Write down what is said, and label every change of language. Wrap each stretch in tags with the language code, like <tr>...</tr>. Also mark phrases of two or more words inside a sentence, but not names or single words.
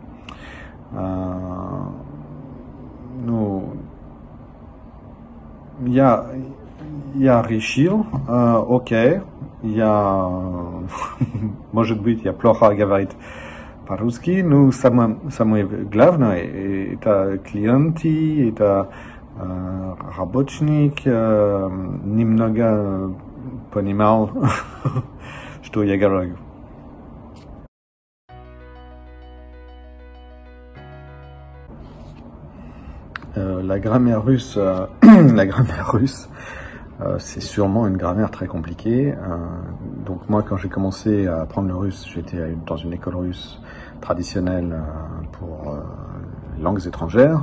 <ru>Я решил, окей, может быть, я плохо говорю по-русски, но самое главное, это клиенты, это работник, немного понимал, что я говорю.</ru> <fr>La grammaire russe, c'est sûrement une grammaire très compliquée. Donc moi, quand j'ai commencé à apprendre le russe, j'étais dans une école russe traditionnelle pour langues étrangères.</fr>